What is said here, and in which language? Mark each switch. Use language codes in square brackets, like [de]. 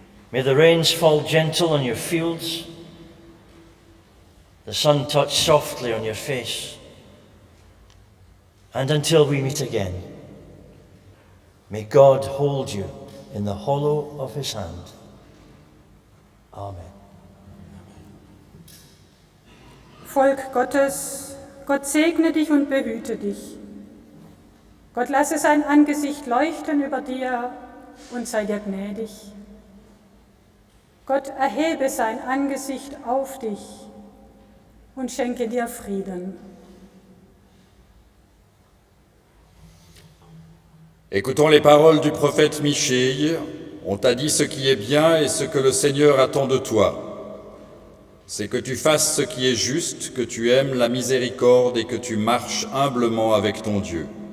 [en] May the rains fall gentle on your fields, the sun touch softly on your face. And until we meet again, may God hold you in the hollow of his hand. Amen. [de] Volk Gottes, Gott segne dich und behüte dich. Gott lasse sein Angesicht leuchten über dir und sei dir gnädig. Gott erhebe sein Angesicht auf dich und schenke dir Frieden. [fr] Écoutons les paroles du prophète Michée. On t'a dit ce qui est bien et ce que le Seigneur attend de toi. C'est que tu fasses ce qui est juste, que tu aimes la miséricorde et que tu marches humblement avec ton Dieu.